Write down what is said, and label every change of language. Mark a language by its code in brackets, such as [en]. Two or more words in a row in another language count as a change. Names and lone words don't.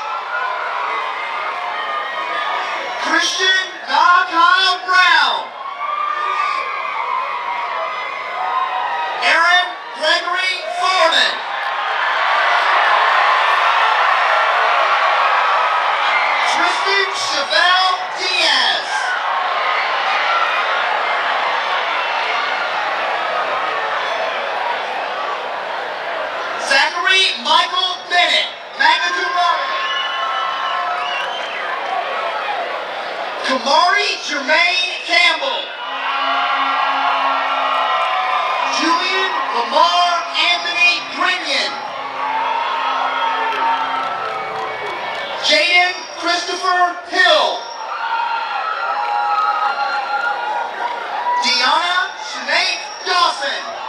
[en] Christian Kyle Brown. Aaron Gregory Foreman. Tristan Chevelle Diaz. Zachary Michael Bennett, magna cum laude. Kamari Jermaine Campbell. Julian Lamar Anthony Grinion. Jaden Christopher Hill. Deanna Sinead Dawson.